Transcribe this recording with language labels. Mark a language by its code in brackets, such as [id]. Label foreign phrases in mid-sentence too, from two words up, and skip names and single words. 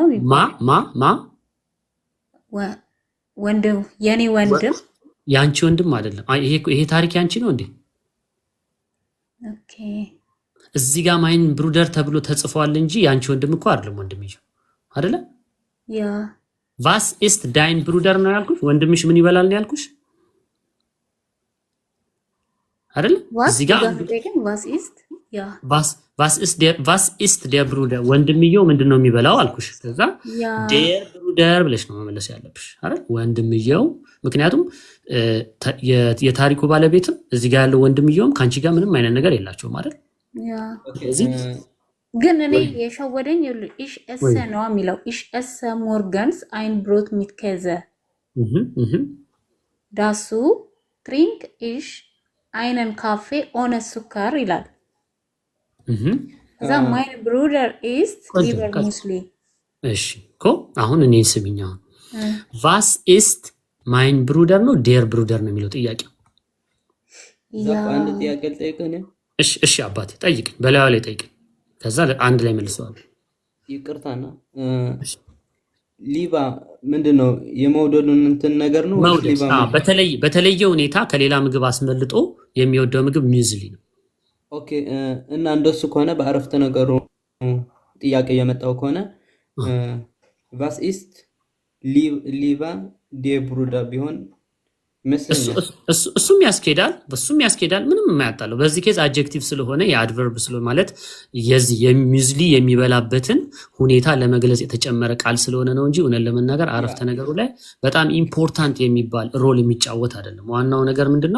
[am] ማ ወንድም የኔ ወንድም ያንቺ ወንድም አይደለም። ይሄ ታሪክ ያንቺ ነው እንዴ? ኦኬ እዚህ ጋር [de] mein Bruder [am] ተብሎ ተጽፏል እንጂ ያንቺ ወንድም እኮ አይደለም። ወንድምየው አይደለ? [de] ያ was ist dein Bruder [am] ነው ያልኩሽ። ወንድምሽ ምን ይበላል ነው ያልኩሽ አይደለ? እዚህ ጋር [de] was ist der Bruder [am] ወንድምየው ምንድነው የሚበላው አልኩሽ። ከዛ [de] der Bruder [am] ብለሽ ነው መመለስ ያለብሽ አይደል? ወንድምየው ምክንያቱም የታሪኩ ባለቤትም እዚህ ጋር ያለው ወንድምየውም ካንቺ ጋር ምንም አይነት ነገር የላቸውም አይደል? ግን እኔ የሸወደኝ [de] ich esse [am] ነው የሚለው [de] ich esse morgens ein Brot mit Käse. Dazu trinke ich einen Kaffee ohne Zucker [am] ይላል። ከዛ [de] mein Bruder ist lieber Müsli. [am] እሺ እኮ አሁን እኔ ስሚኝ። አሁን [de] was ist mein Bruder [am] ነው [de] der Bruder [am] ነው የሚለው ጥያቄው። አንድ ጥያቄ ልጠይቅህ ነው። እሺ አባቴ ጠይቅኝ፣ በላዩ ላይ ጠይቅኝ። ከዛ አንድ ላይ መልሰዋለሁ። ይቅርታና ሊባ ምንድነው የመውደዱን እንትን ነገር ነው? ሊባ በተለየ ሁኔታ ከሌላ ምግብ አስመልጦ የሚወደው ምግብ ሚዝሊ ነው። ኦኬ እና እንደሱ ከሆነ በአረፍተ ነገሩ ጥያቄ የመጣው ከሆነ [de] was ist lieber der Bruder [am] ቢሆን እሱም ያስኬዳል ምንም የማያጣለው። በዚህ ኬዝ አጀክቲቭ ስለሆነ የአድቨርብ ስለሆነ ማለት የዚህ የሚዝሊ የሚበላበትን ሁኔታ ለመግለጽ የተጨመረ ቃል ስለሆነ ነው እንጂ እውነት ለመናገር አረፍተ ነገሩ ላይ በጣም ኢምፖርታንት የሚባል ሮል የሚጫወት አይደለም። ዋናው ነገር ምንድነው?